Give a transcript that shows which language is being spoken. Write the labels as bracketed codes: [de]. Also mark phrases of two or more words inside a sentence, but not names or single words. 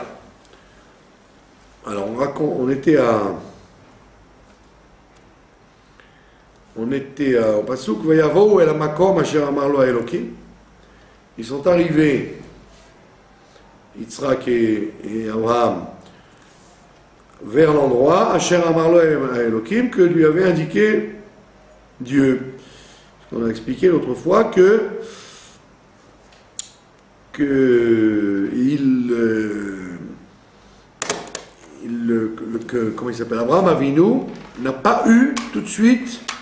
[fr] Alors on était au [he] Pasuk ויבאו אל מקום אשר אמר לו אלוקים. [fr] Ils sont arrivés, Yitzhak et Abraham, vers l'endroit [he] אשר אמר לו אלוקים [fr] que lui avait indiqué Dieu. On a expliqué l'autre fois que comment il s'appelle, Abraham Avinu n'a pas eu tout de suite